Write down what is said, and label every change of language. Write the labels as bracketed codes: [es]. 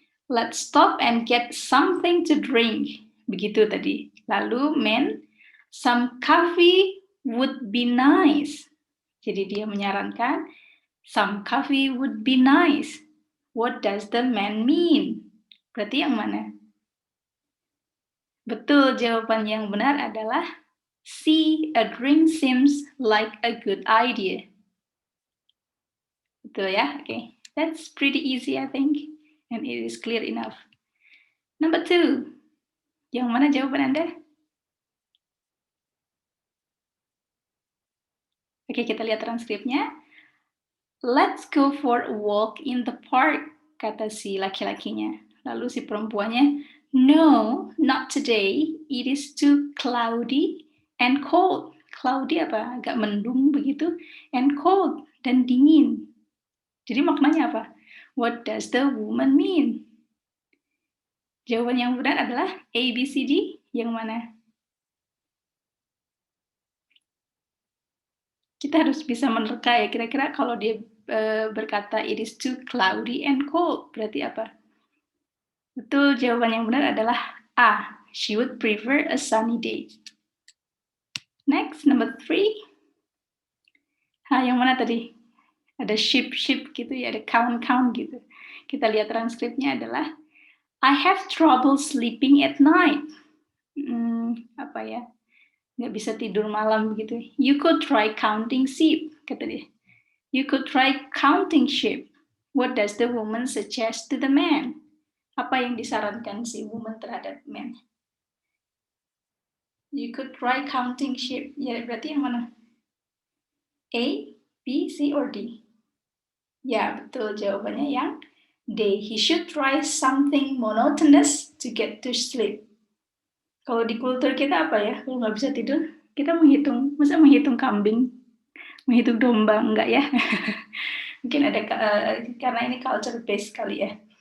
[en] Let's stop and get something to drink. [id] Begitu tadi. [en] Lalu man, some coffee would be nice. [id] Jadi dia menyarankan [en] some coffee would be nice. What does the man mean? [id] Berarti yang mana? Betul, jawaban yang benar adalah C. [en] A drink seems like a good idea. [id] Betul ya? [en] Okay. That's pretty easy, I think. And it is clear enough. Number 2. [id] Yang mana jawaban Anda? Oke, kita lihat transkripnya. [en] Let's go for a walk in the park, [id] kata si laki-lakinya. Lalu si perempuannya, [en] no, not today. It is too cloudy and cold. [id] Cloudy apa? Agak mendung begitu. [en] And cold, [id] dan dingin. Jadi maknanya apa? [en] What does the woman mean? [id] Jawaban yang benar adalah A, B, C, D. Yang mana? Kita harus bisa menerka ya, kira-kira kalau dia berkata [en] it is too cloudy and cold, [id] berarti apa? Betul, jawaban yang benar adalah A. [en] She would prefer a sunny day. Next, number 3. [id] Yang mana tadi? Ada sheep gitu ya, ada count gitu. Kita lihat transkripnya adalah [en] I have trouble sleeping at night. [id] Apa ya? Nggak bisa tidur malam begitu. [en] You could try counting sheep, [id] kata dia. [en] You could try counting sheep. What does the woman suggest to the man? [id] Apa yang disarankan si woman terhadap man? [en] You could try counting sheep. [id] Ya, berarti yang mana? A, B, C, or D? Ya, betul. Jawabannya yang D. [en] He should try something monotonous to get to sleep. [id] Kalau di kultur kita apa ya? Kalau nggak bisa tidur, kita menghitung. Masa menghitung kambing? Menghitung domba? Enggak ya? Mungkin ada, karena ini culture based kali ya.